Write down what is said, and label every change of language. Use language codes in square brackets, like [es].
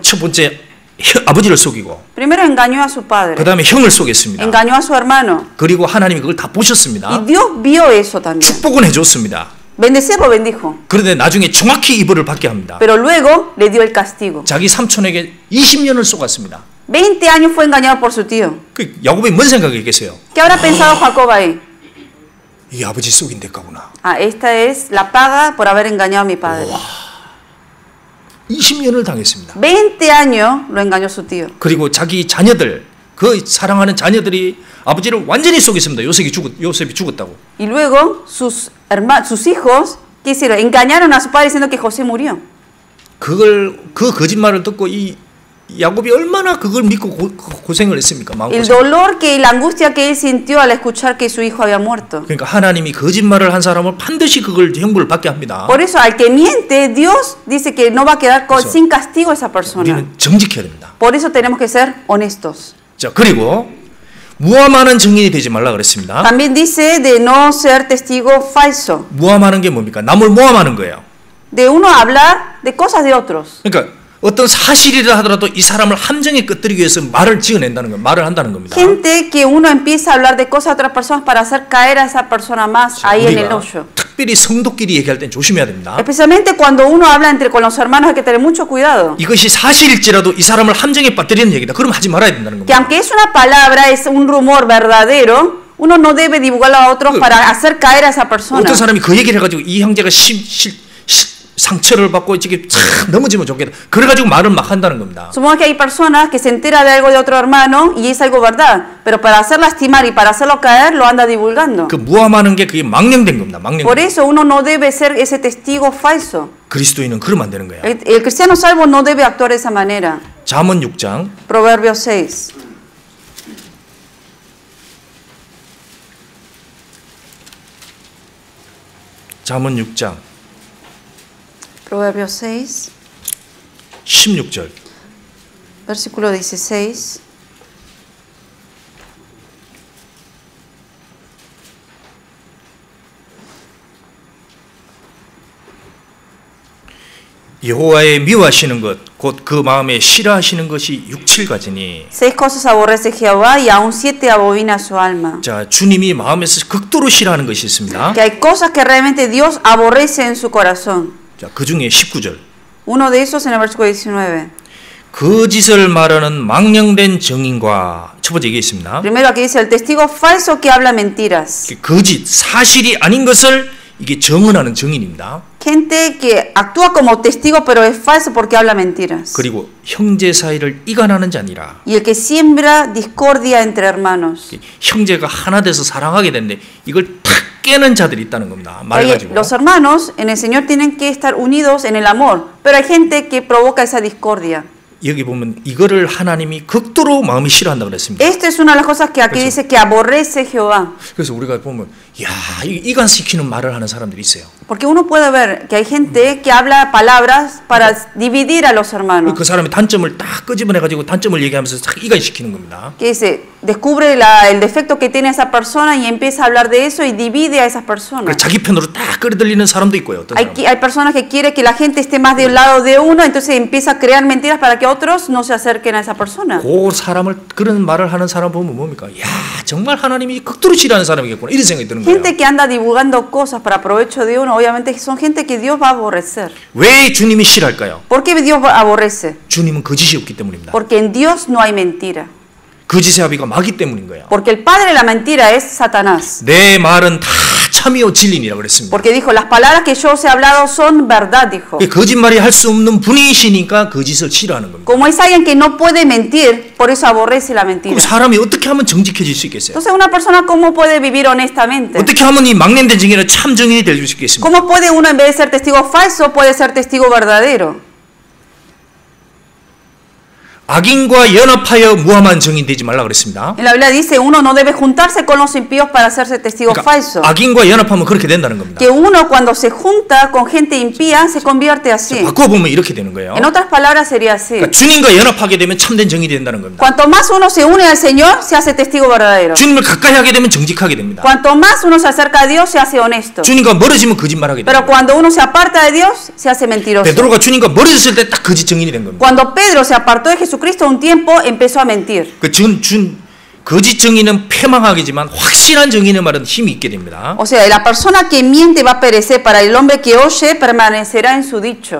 [ko] 첫 번째 아버지를 속이고. [es] Primero engañó a su padre. [ko] 그다음에 형을 속였습니다. [es] Engañó a su hermano. [ko] 그리고 하나님이 그걸 다 보셨습니다. [es] Y Dios vio eso también. [ko] 축복은 해줬습니다. [es] Bendecirlo bendijo. [ko] 그런데 나중에 정확히 이 벌을 받게 합니다. [es] Pero luego le dio el castigo. [ko] 자기 삼촌에게 20년을 속았습니다. [es] 20 años fue engañado por su tío. [ko] 그 야곱이 뭔 생각이겠어요? [es] ¿Qué habrá pensado Jacob ahí? [ko] 이 아버지 속인 대가구나. [es] Ah, esta es la paga por haber engañado a mi padre. [ko] 20년을 당했습니다. [es] 20 años lo engañó su tío. [ko] 그리고 자기 자녀들, 그 사랑하는 자녀들이 아버지를 완전히 속였습니다. 요셉이 죽었다고. [es] Y luego sus hijos ¿qué hicieron? Engañaron a su padre diciendo que José murió. [ko] 그 거짓말을 듣고 이 야곱이 얼마나 그걸 믿고 고생을 했습니까? [es] El dolor que la angustia que él sintió al escuchar que su hijo había muerto. [ko] 그러니까 하나님이 거짓말을 한 사람을 반드시 그걸 형벌을 받게 합니다. [es] Por eso al que miente, Dios dice que no va a quedar sin castigo esa persona. [ko] 우리는 정직해야 됩니다. [es] Por eso tenemos que ser honestos. [ko] 자, 그리고 무함하는 증인이 되지 말라 그랬습니다. [es] También dice de no ser testigo falso. [ko] 무함하는 게 뭡니까? 남을 모함하는 거예요. [es] De uno hablar de cosas de otros. [ko] 그러니까 어떤 사실이라 하더라도 이 사람을 함정에 끄뜨리기 위해서 말을 지어낸다는 거, 말을 한다는 겁니다. [es] Gente que uno empieza a hablar de cosas de otras personas para hacer caer a esa persona más ahí en el hoyo. [ko] 특별히 성도끼리 얘기할 땐 조심해야 됩니다. [es] Especialmente cuando uno habla con los hermanos hay que tener mucho cuidado. [ko] 이것이 사실일지라도 이 사람을 함정에 빠뜨리는 얘기다. 그럼 하지 말아야 된다는 겁니다. [es] Que aunque es una palabra, es un rumor verdadero, uno no debe divulgarlo a otros para hacer caer a esa persona. [ko] 어떤 사람이 그 얘기를 해가지고 이 형제가 상처를 받고 지금 넘어지면 좋겠다. 그래가지고 말을 막 한다는 겁니다. [es] Supongo que hay personas que se entera de algo de otro hermano y es algo verdad, pero para hacer lastimar y para hacerlo caer lo anda divulgando. [ko] 그 무함하는 게 그게 망령된 겁니다. 망령. [es] Por eso uno no debe ser ese testigo falso. [ko] 그리스도인은 그러면 안 되는 거예요. [es] El cristiano salvo no debe actuar de esa manera. [ko] 잠언 6장. [es] Proverbios 6. [ko] 잠언 6장. [es] Proverbios 6, [ko] 16절. [es] versículo 16. [ko] 여호와의 미워하시는 것, 곧 그 마음에 싫어하시는 것이 6, 7가지니. [es] 6 cosas aborrece Jehová y aún 7 abomina su alma. [ko] 자, 주님이 마음에서 극도로 싫어하는 것이 있습니다. [es] Que hay cosas que realmente Dios aborrece en su corazón. [ko] 자, 그 중에 19절. [es] Uno de esos en el versículo 19. [ko] 거짓을 말하는 망령된 증인과 첫 번째 얘기했습니다. [es] Primero aquí dice el testigo falso que habla mentiras. [ko] 거짓, 사실이 아닌 것을 이게 정언하는 증인입니다. [es] Gente que actúa como testigo pero es falso porque habla mentiras. [ko] 그리고 형제 사이를 이간하는 자니라. [es] Y el que siembra discordia entre hermanos. [ko] 형제가 하나 돼서 사랑하게 되는데 이걸 탁 깨는 자들이 있다는 겁니다. 말 가지고. [es] Los hermanos en el Señor tienen que estar unidos en el amor, pero hay gente que provoca esa discordia. [ko] 여기 보면 이거를 하나님이 극도로 마음이 싫어한다고 그랬습니다. [es] Esta es una de las cosas que aquí dice que aborrece Jehová. [ko] 그래서 우리가 보면 야, 이간시키는 말을 하는 사람들이 있어요. [es] Porque uno puede ver que hay gente que habla palabras para dividir a los hermanos. [ko] 그 사람의 단점을 딱 끄집어내 가지고 단점을 얘기하면서 딱 이간시키는 겁니다. [es] Que dice, descubre el defecto que tiene esa persona y empieza a hablar de eso y divide a esas personas. [ko] 자기 편으로 딱 끌어들이는 사람도 있고요. 어떤 사람. [es] Hay personas que quieren que la gente esté más del lado de uno, entonces empieza a crear mentiras para que otros no se acerquen a esa persona. [ko] 그 사람을 그런 말을 하는 사람 보면 뭡니까? 야, 정말 하나님이 극도로 싫어하는 사람이겠구나. 이런 생각이 드는 거예요. [es] Gente que anda divulgando cosas para provecho de uno, obviamente son gente que Dios va a aborrecer. [ko] 왜 주님이 싫어할까요? [es] ¿Por qué Dios aborrece? [ko] 주님은 거짓이 없기 때문입니다. [es] Porque en Dios no hay mentira. [ko] 거짓의 아비가 마귀 때문인 거예요. [es] Porque el padre de la mentira es Satanás. [ko] 내 말은 다 참이요 진리니라 그랬습니다. [es] Porque dijo, las palabras que yo os he hablado son verdad, dijo. [ko] 거짓말이 할 수 없는 분이시니까 거짓을 싫어하는 겁니다. [es] Como es alguien que no puede mentir, por eso aborrece la mentira. [ko] 그럼 사람이 어떻게 하면 정직해질 수 있겠어요? [es] Entonces una persona cómo puede vivir honestamente? [ko] 어떻게 하면 이 망령된 증인은 참 증인이 될 수 있겠습니까? [es] ¿Cómo puede uno en vez de ser testigo falso puede ser testigo verdadero? [ko] 악인과 연합하여 무함한 증인 되지 말라 그랬습니다. [es] En la Biblia dice uno no debe juntarse con los impíos para hacerse testigo falso. [ko] 악인과 연합하면 그렇게 된다는 겁니다. [es] Que uno cuando se junta con gente impía se convierte así. [ko] 바꿔 보면 이렇게 되는 거예요. [es] En otras palabras sería así. [ko] 그러니까 주님과 연합하게 되면 참된 증인이 된다는 겁니다. [es] Cuanto más uno se une al Señor, se hace testigo verdadero. [ko] 주님을 가까이 하게 되면 정직하게 됩니다. [es] Cuanto más uno se acerca a Dios, se hace honesto. [ko] 주님과 멀어지면 거짓말하게 됩니다. [es] Pero cuando uno se aparta de Dios, se hace mentiroso. [ko] 베드로가 주님과 멀어졌을 때 딱 거짓 증인이 된 겁니다. [es] Cuando Pedro se apartó de Jesucristo un tiempo, empezó a mentir. [ko] 거짓 증인은 패망하겠지만 확실한 증인의 말은 힘이 있게 됩니다. [es] O sea, la persona que miente va a perecer, para el hombre que oye permanecerá en su dicho.